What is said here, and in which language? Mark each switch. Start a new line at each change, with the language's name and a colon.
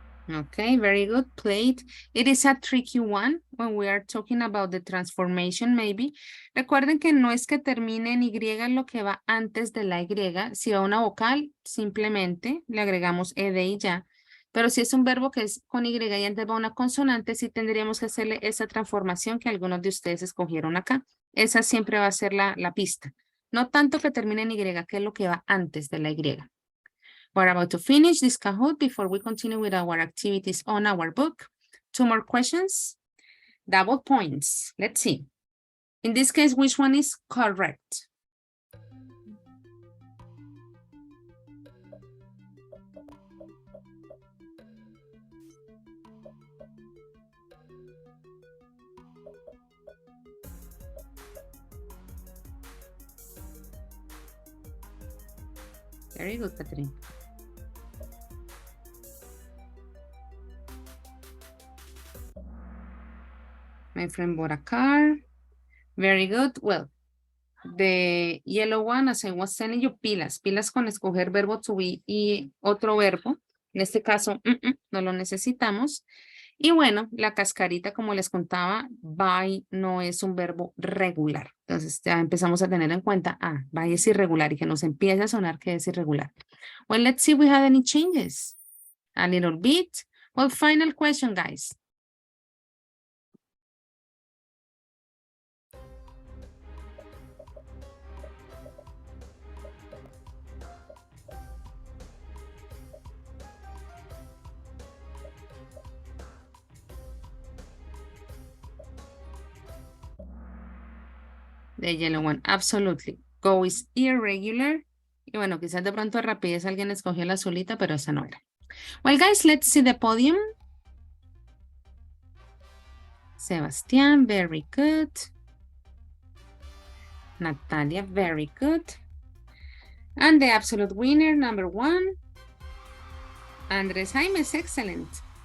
English: Okay, very good. Played. It is a tricky one when we are talking about the transformation, maybe.
Spanish: Recuerden que no es que termine en Y lo que va antes de la Y. Si va una vocal, simplemente le agregamos ed y ya. Pero si es un verbo que es con Y y antes va una consonante, sí tendríamos que hacerle esa transformación que algunos de ustedes escogieron acá. Esa siempre va a ser la pista. No tanto que termine en Y, que es lo que va antes de la Y.
English: We're about to finish this Kahoot before we continue with our activities on our book. 2 more questions. Double points. Let's see. In this case, which one is correct? Very good, Catherine. My friend bought a car. Very good. Well, the yellow one, as I was telling you,
Spanish: pilas con escoger verbo to be y otro verbo. En este caso, no lo necesitamos. Y bueno, la cascarita, como les contaba, by no es un verbo regular. Entonces ya empezamos a tener en cuenta, by es irregular y que nos empiece a sonar que es irregular.
English: Well, let's see if we have any changes. A little bit. Well, final question, guys. The yellow one, absolutely. Go is irregular.
Spanish: Y bueno, quizás de pronto de rapidez alguien escogió la azulita, pero esa no era.
English: Well, guys, let's see the podium. Sebastián, very good. Natalia, very good. And the absolute winner, number 1. Andrés Jaimes, excellent.